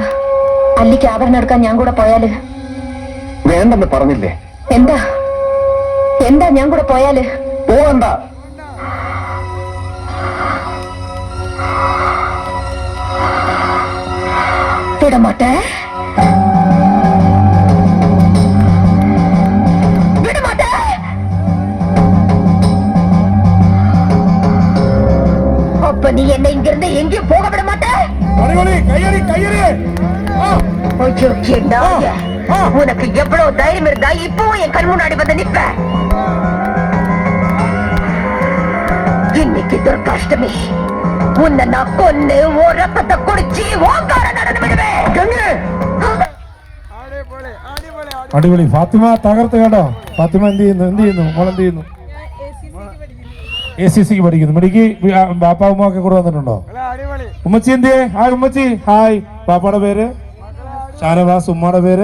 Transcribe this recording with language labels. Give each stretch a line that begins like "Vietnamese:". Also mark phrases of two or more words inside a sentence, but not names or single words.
Malayalam: അല്ലിക്ക് ആഭരണം എടുക്കാൻ ഞാൻ കൂടെ പോയാല്? വേണ്ടെന്ന് പറഞ്ഞില്ലേ? എന്താ എന്താ ഞാൻ കൂടെ പോയാല്? പോവണ്ട.
Tamil: விடமாட்டே. அப்ப நீ என்ன இங்கிருந்து எங்கேயும் போக விட மாட்டே. உனக்கு எவ்வளவு தைரியம் இருந்தா இப்பவும் என் கண் முன்னாடி வந்து நிப்ப. இன்னைக்கு துர்காஷ்டமி உன்னை நான் கொன்னு ஓ ரத்தத்தை குடிச்சு ஓங்கார நடந்து விடுவேன்.
Malayalam: അടിപൊളി. ഫാത്തിമ തകർത്ത് കേട്ടോ. ഫാത്തിമ എന്ത് ചെയ്യുന്നു മോൾ എന്ത് ചെയ്യുന്നു? ACCക്ക് പഠിക്കുന്നു. മെഡിക്ക് ബാപ്പ ഉമ്മ ഒക്കെ കൂടെ വന്നിട്ടുണ്ടോ? ഉമ്മച്ചി എന്ത്? ഹായ് ഉമ്മച്ചി. ഹായ്. ബാപ്പയുടെ പേര് ഷാനവാസ്, ഉമ്മയുടെ പേര്?